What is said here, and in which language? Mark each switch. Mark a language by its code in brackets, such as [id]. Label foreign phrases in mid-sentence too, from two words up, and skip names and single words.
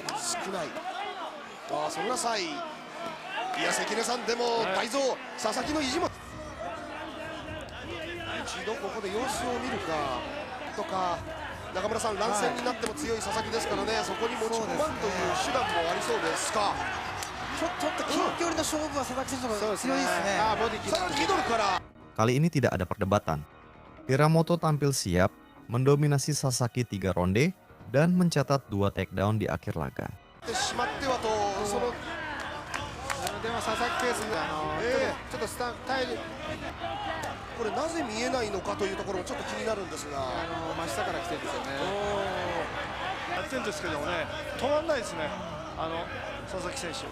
[ja] 少ないそんな際いや関根さんでも大蔵佐々木の意地も一度ここで様子を見るかとか中村さん乱戦になっても強い佐々木ですからねそこに持ち込まんという手段もありそうですかちょっと近距離の勝負は佐々木選手の方が強いですね。あ、ボディ来た。さらにミドルから [id] Kali ini tidak ada perdebatan. Hiramoto tampil siap, mendominasi Sasaki 3 ronde, dan mencatat 2 takedown di akhir laga. [ja] ってしまってはとそのでも佐々木ペースでちょっとスタンタイルこれなぜ見えないのかというところもちょっと気になるんですが真下から来てるんですよね。やってるんですけどもね、止まんないですね、佐々木選手。